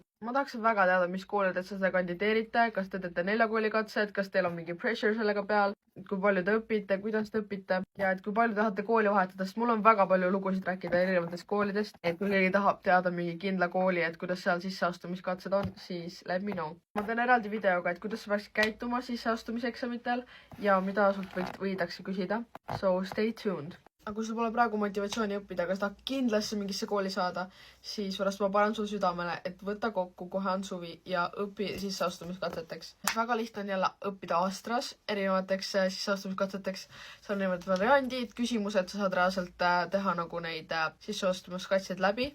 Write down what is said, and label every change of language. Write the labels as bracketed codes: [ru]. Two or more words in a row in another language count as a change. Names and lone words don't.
[et] Ma tahaksin väga teada, mis koolidesse seda kandideerite, kas te teete 4 kooli katsed, kas teil on mingi pressure sellega peal, kui palju te õpite, kuidas te õpite ja et kui palju tahate kooli vahetada, sest mul on väga palju lugusid rääkida erinevatest koolidest, et kui keegi tahab teada mingi kindla kooli, et kuidas seal sisseastumiskatsed on, siis [en] let me know. [et] Ma teen eraldi videoga, et kuidas sa peaksid käituma sisseastumiseksamitel ja mida sult võidakse küsida. [en] So stay tuned. [et] Aga kui sul pole praegu motivatsiooni õppida, aga sa tahad kindlasti mingisse kooli saada, siis pärast ma panen sul südamele, et võta kokku, kohe on suvi ja õpi sisseastumiskatseteks. Väga lihtne on jälle õppida Astras erinevateks sisseastumiskatseteks. See on erinevad variandid, küsimused, sa saad reaalselt teha nagu neid sisseastumiskatseid läbi.